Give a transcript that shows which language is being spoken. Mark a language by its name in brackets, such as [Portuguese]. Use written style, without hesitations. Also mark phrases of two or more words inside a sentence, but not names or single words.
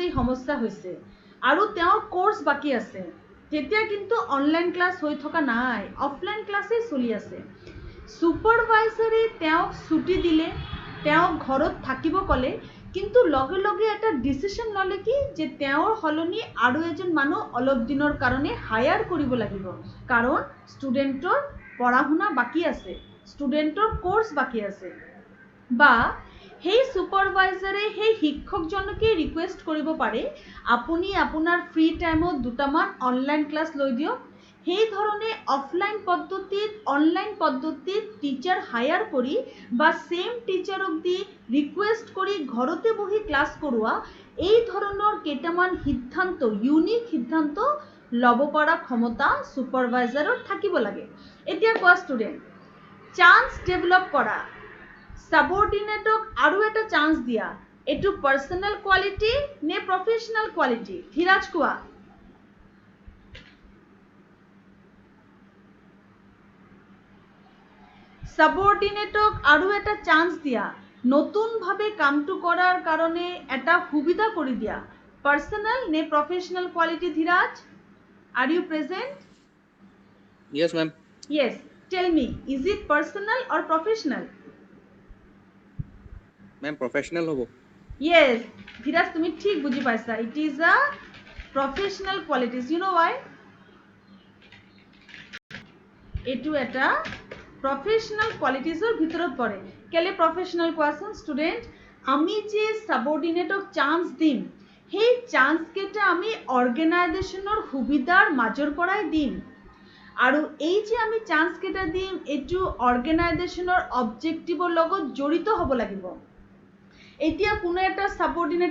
[Assamese] এই সমস্যা হৈছে আৰু তেওঁৰ কোর্স বাকি আছে তেতিয়া কিন্তু [English] online class [Assamese] হৈ থকা নাই [English] offline class [Assamese] চলি আছে সুপারভাইজারে তেওঁক ছুটি দিলে তেওঁ ঘৰত থাকিব কলে কিন্তু লগে লগে এটা ডিসিশন ললে কি যে তেওঁৰ হলনি আৰু এজন মানুহ অলপ দিনৰ কাৰণে হায়াৰ কৰিব লাগিব কাৰণ ষ্টুডেন্টৰ পঢ়াশুনা বাকি আছে [English] student course [Assamese] বাকি আছে বা সেই সুপারভাইজারে সেই শিক্ষকজনকে রিকোয়েস্ট কৰিব পাৰে আপুনি আপোনাৰ [English] free time [Assamese] দুটামান [English] online class [Assamese] লৈ দিয়ক সেই ধৰণে অফলাইন পদ্ধতিত অনলাইন পদ্ধতিত [English] teacher hire [Assamese] কৰি বা [English] same teacher [Assamese] দি রিকোয়েস্ট কৰি ঘৰতে বহি ক্লাস কৰোৱা এই ধৰণৰ কেইটামান সিদ্ধান্ত ইউনিক সিদ্ধান্ত লব পৰা ক্ষমতা সুপারভাইজাৰৰ থাকিব লাগে এতিয়া কোৱা [English] student chance develop [Assamese] কৰা সাবঅর্ডিনেটক আৰু এটা চান্স দিয়া এটু [English] personal quality [Assamese] নে [English] professional quality [Assamese] ধীরাজ কোৱা সাবঅর্ডিনেটক আৰু এটা চান্স দিয়া নতুন ভাবে কামটো কৰাৰ কাৰণে এটা সুবিধা কৰি দিয়া পার্সোনাল নে [English] professional quality [Assamese] ধীরাজ [English] are you present Yes, ma'am. yes tell me is it personal or professional Ma'am, professional hobo. [Assamese] yes ধীরাজ তুমি ঠিক বুঝি পাইছা [English] it is a professional qualities you know why [Assamese] এটু এটা [English] professional qualities [Assamese] ভিতৰত পৰে কেলে প্রফেশনাল কোৱাচোন ষ্টুডেন্ট আমি যে সাবঅর্ডিনেটক চান্স দিম সেই চান্স কেটা আমি অর্গানাইজেশনৰ সুবিধাৰ মাজৰ পৰাই দিম আৰু এই যে আমি চান্স কেটা দিম এটু [English] organisation objective [Assamese] লগত জড়িত হ'ব লাগিব এতিয়া কোনো এটা সাবঅর্ডিনেট